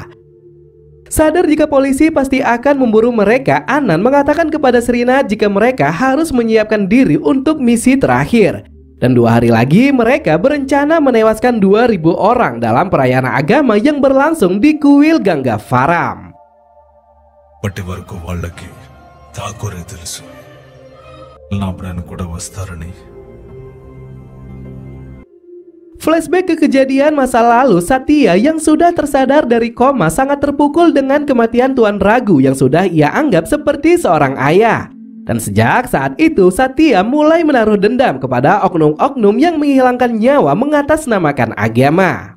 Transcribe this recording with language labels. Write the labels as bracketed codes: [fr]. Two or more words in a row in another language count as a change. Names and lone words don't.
[id] Sadar jika polisi pasti akan memburu mereka, Anand mengatakan kepada Srinath jika mereka harus menyiapkan diri untuk misi terakhir. Dan 2 hari lagi mereka berencana menewaskan 2.000 orang dalam perayaan agama yang berlangsung di kuil Gangavaram. [te] ఇప్పటి వరకు వాళ్ళకి ఠాకూరే తెలుసు నా ప్రాణ కూడా వస్తారని. [id] Flashback ke kejadian masa lalu, Satya yang sudah tersadar dari koma sangat terpukul dengan kematian Tuan Ragu yang sudah ia anggap seperti seorang ayah. Dan sejak saat itu, Satya mulai menaruh dendam kepada oknum-oknum yang menghilangkan nyawa mengatasnamakan agama.